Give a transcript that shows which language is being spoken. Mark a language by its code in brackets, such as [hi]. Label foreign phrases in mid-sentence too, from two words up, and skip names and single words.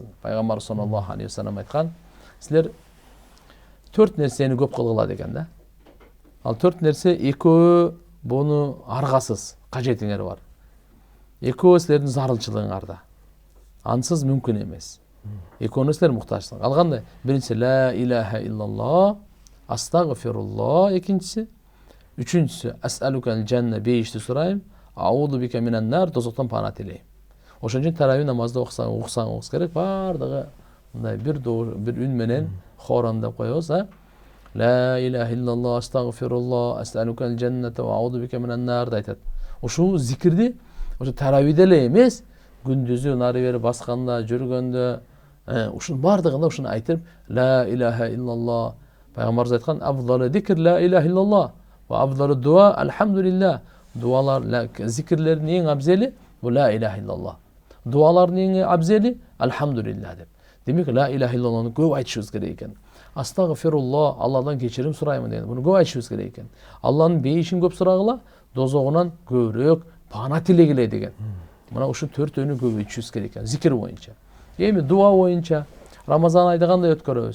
[ky] Пайгамбар [ar] صلى الله عليه وسلم [ky] айткан, силер 4 нерсени көп кылгыла деген да. Ал 4 нерсе экөө буну аргасыз, кажетиңер бар. Экөө силердин зарылчылыгыңарда. Ансыз мүмкүн эмес. Экөөнө силер муктажсың. Ал кандай? Биринчиси [ar] لا إله إلا الله, [ky] астагфируллах, экинчиси. Үчүнчүсү [ar] أسألك الجنة, [ky] бейишти сурайм, [ar] أعوذ بك من النار, [ky] тозоктон пана тилейм. Ошон үчүн таравih намазды окусаңыз керек, бардыгы мындай бир үн менен хорон деп коебуз, [ar] لا إله إلا الله أستغفر الله أسألك الجنة وأعوذ بك من النار [ky] да айтат. Ушул зикирди ошо таравиде эле эмес, күндүзү нары бери басканда, жүргөндө, ушунун бардыгында ушуну айтып, [ar] لا إله إلا الله. [ky] Пайгамбарыбыз айткан, [ar] أفضل الذكر لا إله إلا الله وأفضل الدعاء الحمد لله. [ky] Дуалар, зикирлердин эң абзели бул [ar] لا إله إلا الله. [ky] Дуалардын эң абзели алхамдулилlah деп. Демек [ar] لا إله إلا الله [ky] көп айтышыбыз керек экен. Астагфирулла, Алладан кечирим сураймын деген. Буну көп айтышыбыз керек экен. Алланын бейишин көп сурагыла, дозогунан көбүрөөк пана тилегиле деген. Мына ушу төртөөнү көбөйтүшүбүз керек экен зикир боюнча. Эми дуа боюнча Рамазан айда кандай өткөрөбүз?